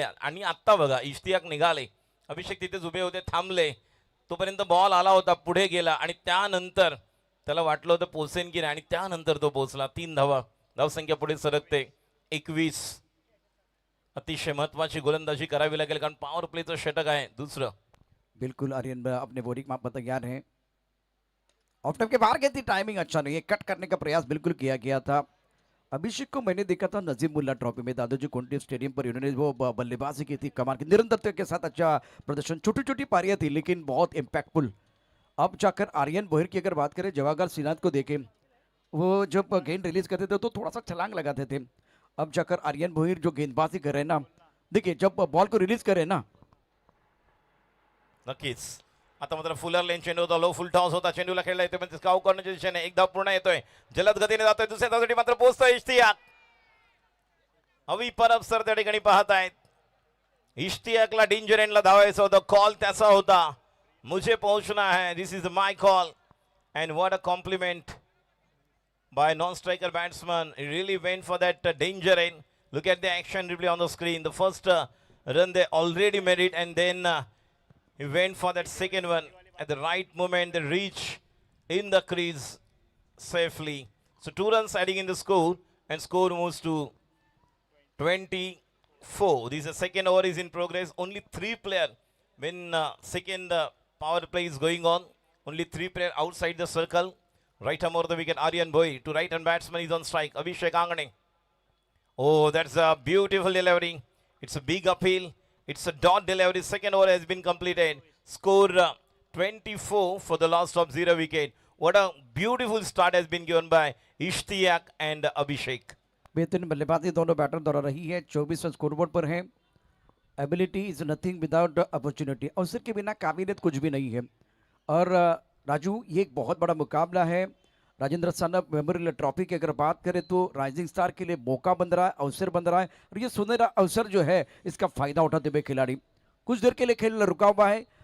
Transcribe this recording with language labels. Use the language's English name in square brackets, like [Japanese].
[Marathi] आणि आत्ता बघा इश्तियाक निघाले, अभिषेक तिथेच उभे होते, थांबले. तोपर्यंत बॉल आला होता, पुढे गेला आणि त्यानंतर त्याला वाटलं होतं पोचेन की नाही आणि त्यानंतर तो पोचला. 3 धावा. धावसंख्या पुढे सरकते 21. अतिशय महत्वाची गोलंदाजी करावी लागेल कारण पॉवर प्लेचं षटक आहे दुसरं. [Hindi] बिल्कुल आर्यन अपने बॉलिंग माप पर तैयार हैं। ऑफ टाइम के बाहर गई थी, टाइमिंग अच्छा नहीं है, कट करने का प्रयास बिल्कुल किया गया था। अभिषेक को मैंने देखा था नजीमुल्ला ट्रॉफी में दादाजी कोंडदेव स्टेडियम पर इन्होंने वो बल्लेबाजी की थी, कमाल की निरंतरता के साथ अच्छा प्रदर्शन, छोटी छोटी पारियां थी लेकिन बहुत इम्पैक्टफुल। अब जाकर आर्यन बोहिर की अगर बात करें, जवाहर श्रीनाथ को देखें, वो जब गेंद रिलीज करते थे तो थोड़ा सा छलांग लगाते थे। अब जाकर आर्यन भोईर जो गेंदबाजी कर रहे हैं ना, देखिए जब बॉल को रिलीज करे ना, [Marathi] नक्कीच. आता मात्र फुलर लेन चेंडू होता, लो फुल टॉस होता, चेंडूला खेळला येतोय पण स्काउ करण्याच्या दिशेने एकदा पूर्ण येतोय, जलद गतीने जातोय, दुसऱ्या धावेसाठी मात्र पोहोचतोय इश्तियाक. हवी परब सर त्या ठिकाणी पाहत आहेत. इश्तियाकला डेंजर एंडला धावायचं होतं, कॉल त्याचा होता, [Hindi] मुझे पहुंचना है, [English] This is my call. And what a compliment by non-striker batsman. He really went for that danger end. Look at the action replay on the screen. The first run they already made it, and then he went for that second one at the right moment. They reach in the crease safely. So 2 runs adding in the score, and score moves to 24. This is the second over is in progress. Only 3 players when second power play is going on. Only 3 players outside the circle. Right arm over the wicket, Aryan Boy. To right hand batsman is on strike, Abhishek Angane. Oh, that's a beautiful delivery. It's a big appeal. It's a dot delivery. Second over has been completed. Score 24 for the last of 0 wicket. What a beautiful start has been given by Ishtiaq and Abhishek. [Hindi] बेहतरीन बल्लेबाजी दोनों batter द्वारा रही है, 24 run scoreboard पर है। [English] ability is nothing without opportunity, [Hindi] अवसर के बिना काबिलियत कुछ भी नहीं है। और राजू, ये एक बहुत बड़ा मुकाबला है। राजेंद्र सानप मेमोरियल ट्रॉफी की अगर बात करें तो राइजिंग स्टार के लिए मौका बन रहा है, अवसर बन रहा है, और ये सुनहरा अवसर जो है इसका फायदा उठाते हुए खिलाड़ी कुछ देर के लिए खेल रुका हुआ है।